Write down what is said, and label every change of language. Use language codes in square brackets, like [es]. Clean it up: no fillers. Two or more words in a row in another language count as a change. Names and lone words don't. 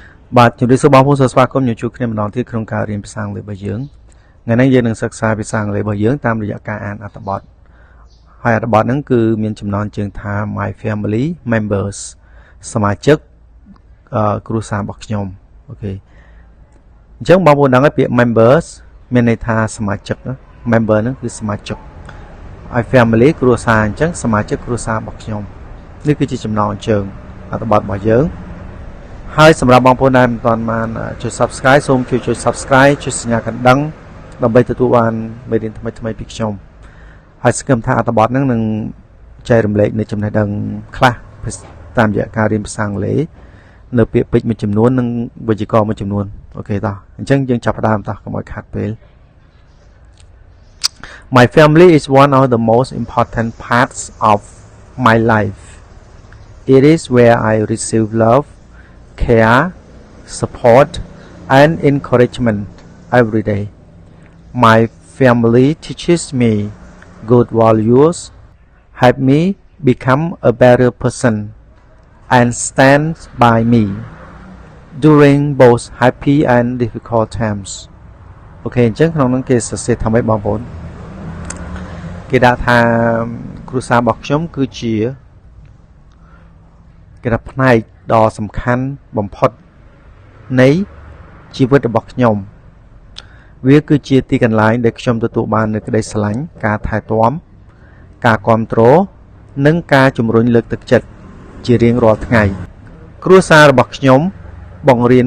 [km] បាទជំរាបសួរបងប្អូនស្វាគមន៍ជួបគ្នាម្ដងទៀតក្នុងការរៀនភាសាអង់គ្លេសរបស់យើងថ្ងៃនេះយើងនឹងសិក្សាភាសាអង់គ្លេសរបស់យើងតាមរយៈការអានអត្ថបទហើយអត្ថបទហ្នឹងគឺមានចំណងជើងថា [en] My family [km] members សមាជិកគ្រួសាររបស់ខ្ញុំអូខេអញ្ចឹងបងប្អូនដឹងហើយពាក្យ members មានន័យថាសមាជិក member ហ្នឹងគឺសមាជិកហើយ family គ្រួសារអញ្ចឹង សមាជិកគ្រួសាររបស់ខ្ញុំនេះគឺជាចំណងជើងអត្ថបទរបស់យើងហើយសម្រាប់បងប្អូនដែលមិនទាន់បាន ចុច Subscribe សូមជួយចុច Subscribe ចុចសញ្ញាកណ្ដឹងដើម្បីទទួលបានមេរៀនថ្មីៗពីខ្ញុំហើយសង្ឃឹមថាអត្ថបទហ្នឹងនឹងចែករំលែកនៅចំណេះដឹងខ្លះតាមរយៈការរៀនភាសាអង់គ្លេសនៅពាក្យពេចន៍មួយចំនួននិងវេយ្យាករណ៍មួយចំនួនអូខេតោះអញ្ចឹងយើងចាប់ផ្ដើមតោះកុំឲ្យខាត់ពេល [en] My family is one of the most important parts of my life. It is where I receive love, care, support, and encouragement every day. My family teaches me good values, help me become a better person, and stands by me during both happy and difficult times. [km] អូខេអញ្ចឹងក្នុងនោះគេសរសេរថាម៉េចបងប្អូនគេដាក់ថាគ្រួសាររបស់ខ្ញុំគឺជាគេថាផ្នែកដ៏សំខាន់បំផុតនៃជីវិតរបស់ខ្ញុំវាគឺជាទីកន្លែងដែលខ្ញុំទទួលបាននូវក្តីស្រឡាញ់ការថែទាំការគ្រប់គ្រងនិងការជំរុញលើកទឹកចិត្តជារៀងរាល់ថ្ងៃគ្រួសាររបស់ខ្ញុំបង្រៀន